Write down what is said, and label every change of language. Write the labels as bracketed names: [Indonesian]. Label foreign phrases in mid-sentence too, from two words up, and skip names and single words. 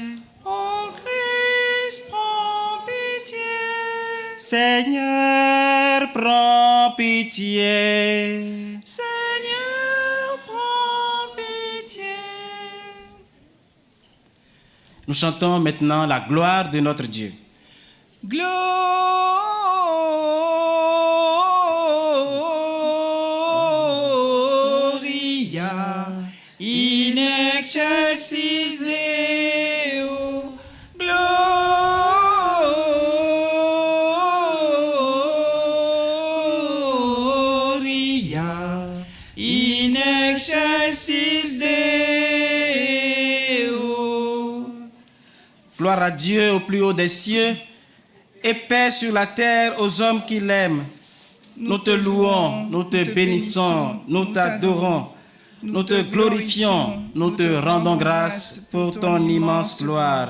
[French] Ô Christ, prends pitié. Seigneur, prends pitié. Seigneur, prends pitié. Nous chantons maintenant la gloire de notre Dieu. [Latin] Gloria in excelsis Deo. Gloria in excelsis Deo. [French] Gloire à Dieu au plus haut des cieux et paix sur la terre aux hommes qui l'aiment. Nous te louons, nous te bénissons, nous t'adorons, nous te glorifions, nous te rendons grâce pour ton immense gloire.